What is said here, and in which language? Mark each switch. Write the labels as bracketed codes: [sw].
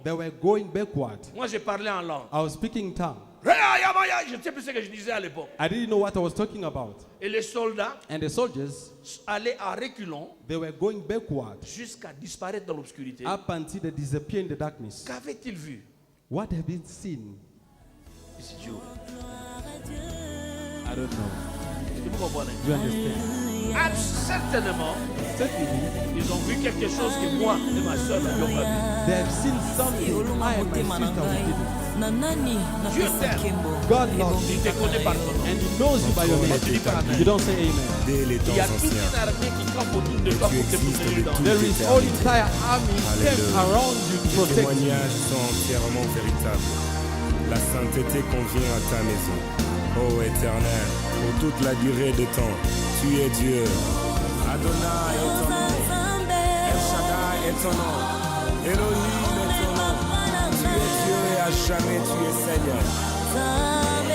[en] They were going backward. [fr] Moi, j'ai parlé en langue. [en] I was speaking in tongue. [fr] Je ne sais plus ce que je disais à l'époque. [en] I didn't know what I was talking about. [fr] Et les soldats [en] And the soldiers, [fr] allaient à reculons [en] they were going backward [fr] jusqu'à disparaître dans l'obscurité. [en] up until they disappeared in the darkness. [fr] Qu'avaient-ils vu? [en] What have been seen? [fr] C'est Dieu. [en] I don't know. [fr] Est-ce que vous comprenez? [en] Do you understand? [fr] Certainement, [en] Certainly, [fr] ils ont vu quelque chose que moi et ma soeur n'avions pas vu. [en] they have seen something I and my sister we didn't. [fr] Dieu t'aime. [en] God loves [fr] Il [en] you [fr] te connaît par ton nom. [en] and He knows you by your name. You don't say amen. [fr] Dès les Il temps y a toute anciens, une armée qui campe autour de toi pour te protéger dans [en] There is all entire army kept Hallelujah. around you to [fr] Les [en] protect you. [fr] témoignages sont entièrement véritables. La sainteté convient à ta maison. Ô Éternel, pour toute la durée des temps, tu es Dieu. Adonai est ton nom. El Shaddai est ton nom. Elohim est ton nom. Tu es Dieu et à jamais tu es Seigneur.